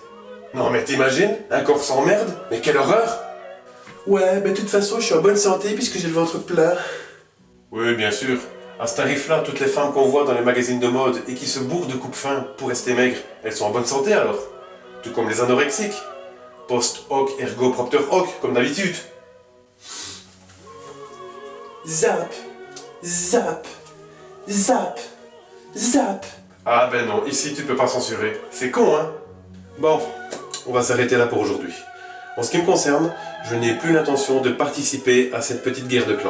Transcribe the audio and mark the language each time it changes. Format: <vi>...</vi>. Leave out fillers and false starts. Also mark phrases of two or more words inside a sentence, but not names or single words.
<fr>Non mais t'imagines, un corps sans merde? Mais quelle horreur! Ouais, mais de toute façon, je suis en bonne santé puisque j'ai le ventre plat. Oui, bien sûr. À ce tarif-là, toutes les femmes qu'on voit dans les magazines de mode et qui se bourrent de coupe-faim pour rester maigres, elles sont en bonne santé alors. Tout comme les anorexiques.</fr> <la>Post hoc ergo propter hoc,</la> <fr>comme d'habitude. Zap, zap, zap, zap. Ah ben non, ici tu peux pas censurer. C'est con, hein? Bon, on va s'arrêter là pour aujourd'hui. En ce qui me concerne, je n'ai plus l'intention de participer à cette petite guerre de clans.</fr>